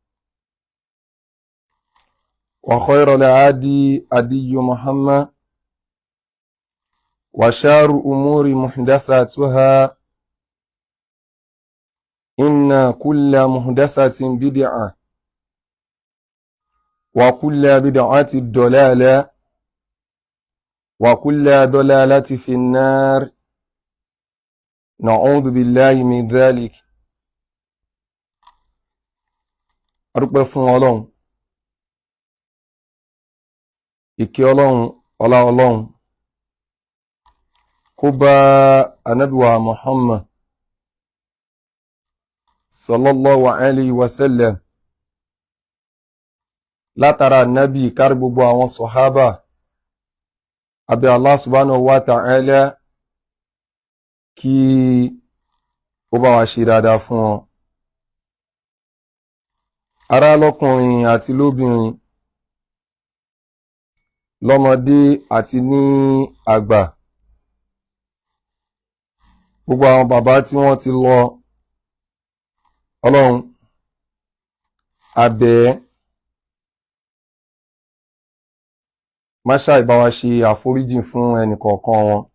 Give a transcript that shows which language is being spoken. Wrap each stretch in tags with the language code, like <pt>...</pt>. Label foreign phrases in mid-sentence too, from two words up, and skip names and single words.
<ar>وخير الهدي هدي محمد، وشر الأمور محدثاتها، إن كل محدثة بدعة وكل بدعة ضلالة وكل ضلالة في النار، نعوذ بالله من ذلك.</ar> <yo>أرقى فún Ọlọ́run, ìkẹ́ Ọlọ́run, ọlá Ọlọ́run kó bá Ànábì wa Muhammad</yo> <ar>صلى الله عليه وسلم,</ar> <yo>látara Ànábì kárí gbogbo àwọn sọ̀hábà. Abẹ́</yo> <ar>الله سبحانه وتعالى</ar> <yo>kí ó bá wa ṣe dáadáa fún wọn. Ará lọ́kùnrin àti lóbìnrin, lọ́mọdé àti ní àgbà, gbogbo àwọn bàbá tí wọ́n ti lọ, Ọlọ́run a bẹ̀ ẹ́, má ṣàì bá wa ṣe àforíjìn fún ẹnìkọ̀ọ̀kan wọn.</yo>